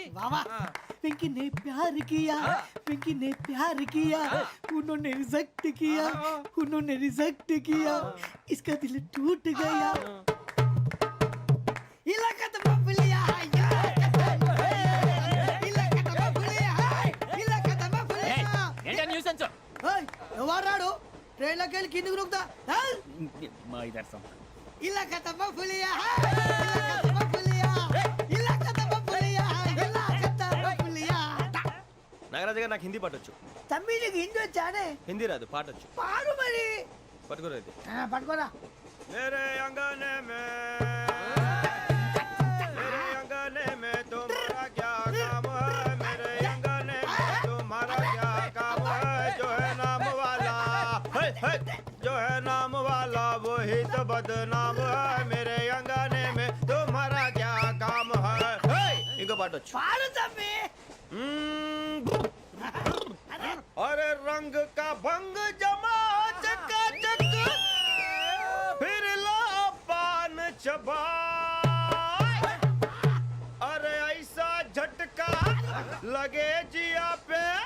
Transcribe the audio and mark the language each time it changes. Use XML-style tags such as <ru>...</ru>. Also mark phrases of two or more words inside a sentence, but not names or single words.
<hi>बाबा पिंकी ने प्यार किया पिंकी ने प्यार किया उन्होंने रिजेक्ट किया उन्होंने रिजेक्ट किया इसका दिल टूट गया इलाका तो बबलिया इलाका तो बबलिया इलाका तो बबलिया</hi> <te>ఏంటా న్యూసెన్స్ ओए ఎవరు రాడు ట్రైన్ లోకి వెళ్ళి కిందికి నొక్కుతా మా ఇదర్శం</te> <hi>इलाका तो बबलिया इलाका तो बबलिया इलाका तो बबलिया इलाका तो बबलिया</hi> <te>నాగరాజు గారు నాకు హిందీ పాటొచ్చు. తమ్మి నీకు హిందీ వచ్చానే హిందీ రాదు, పాటొచ్చు. పాడు మరి పట్టుకోలేదు. పట్టుకోరా</te> <hi>मेरे अंगने में मेरे अंगने में तुम्हारा क्या काम है मेरे अंगने में तुम्हारा क्या काम है जो है नाम वाला जो है नाम वाला वही तो बदनाम है मेरे अंगने में तुम्हारा क्या काम है इनको पाटो</hi> <te>పాడు తమ్మి</te> <hi>अरे रंग का भंग जमा चकाचक फिर ला पान चबा अरे ऐसा झटका लगे जिया पे</hi>